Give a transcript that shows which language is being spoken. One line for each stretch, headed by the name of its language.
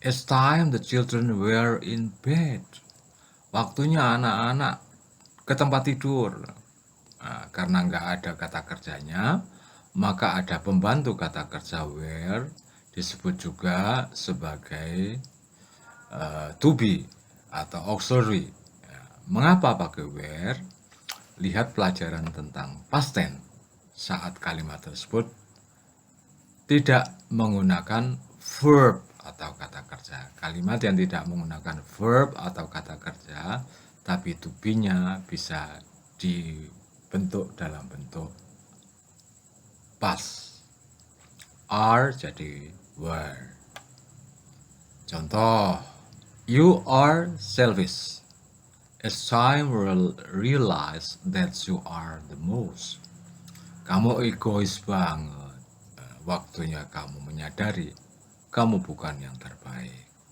English: It's time the children were in bed.
Indonesian: Waktunya anak-anak ke tempat tidur. Nah, karena nggak ada kata kerjanya, maka ada pembantu kata kerja were, disebut juga sebagai to be atau auxiliary. Mengapa pakai were? Lihat pelajaran tentang past tense saat kalimat tersebut tidak menggunakan verb atau kata kerja. Kalimat yang tidak menggunakan verb atau kata kerja, tapi to be-nya bisa dibentuk dalam bentuk past.
English: Are
Indonesian: jadi
English: were.
Indonesian: Contoh,
English: you are selfish. It's time we'll realize that you are the most.
Indonesian: Kamu egois banget. Waktunya kamu menyadari kamu bukan yang terbaik.